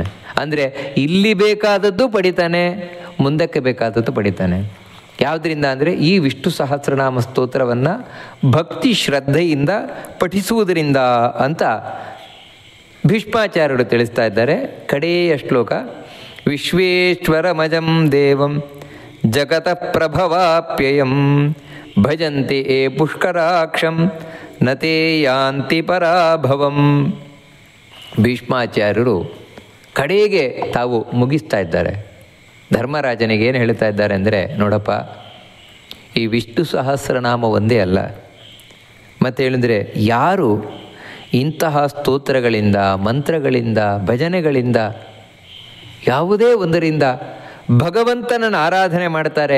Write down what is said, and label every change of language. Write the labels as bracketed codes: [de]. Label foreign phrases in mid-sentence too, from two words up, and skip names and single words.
[kn] ಅಂದರೆ ಇಲ್ಲಿ ಬೇಕಾದದ್ದು ಪಡಿತಾನೆ, ಮುಂದಕ್ಕೆ ಬೇಕಾದದ್ದು ಪಡಿತಾನೆ. ಯಾವುದರಿಂದ ಅಂದರೆ ಈ ವಿಷ್ಣು ಸಹಸ್ರನಾಮ ಸ್ತೋತ್ರವನ್ನು ಭಕ್ತಿ ಶ್ರದ್ಧೆಯಿಂದ ಪಠಿಸುವುದರಿಂದ ಅಂತ ಭೀಷ್ಮಾಚಾರ್ಯರು ತಿಳಿಸ್ತಾ ಇದ್ದಾರೆ. ಕಡೆಯ ಶ್ಲೋಕ, [sa] ವಿಶ್ವೇಶ್ವರಮಜಂ ದೇವಂ ಜಗತಃ ಪ್ರಭವಾಪ್ಯಯಂ ಭಜಂತಿ ಏ ಪುಷ್ಕರಾಕ್ಷಂ ನತೇ ಯಾಂತಿ ಪರಾಭವಂ. [kn] ಭೀಷ್ಮಾಚಾರ್ಯರು ಕಡೆಗೆ ತಾವು ಮುಗಿಸ್ತಾ ಇದ್ದಾರೆ. ಧರ್ಮರಾಜನಿಗೆ ಏನು ಹೇಳ್ತಾ ಇದ್ದಾರೆ ಅಂದರೆ, ನೋಡಪ್ಪ, ಈ ವಿಷ್ಣು ಸಹಸ್ರನಾಮ ಒಂದೇ ಅಲ್ಲ, ಮತ್ತು ಹೇಳಿದರೆ ಯಾರು ಇಂತಹ ಸ್ತೋತ್ರಗಳಿಂದ, ಮಂತ್ರಗಳಿಂದ, ಭಜನೆಗಳಿಂದ, ಯಾವುದೇ ಒಂದರಿಂದ ಭಗವಂತನನ್ನು ಆರಾಧನೆ ಮಾಡ್ತಾರೆ.